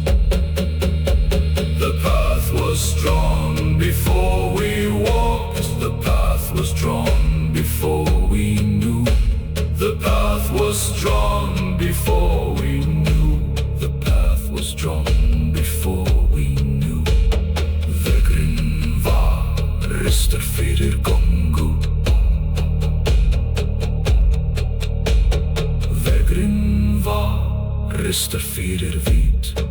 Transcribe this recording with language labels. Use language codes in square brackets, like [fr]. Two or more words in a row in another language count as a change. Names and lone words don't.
[en] The path was drawn before we walked. The path was drawn before we knew. The path was drawn before we knew. The path was drawn before we knew. [non] Vegr var fyrir gongu. Vegr var fyrir vit.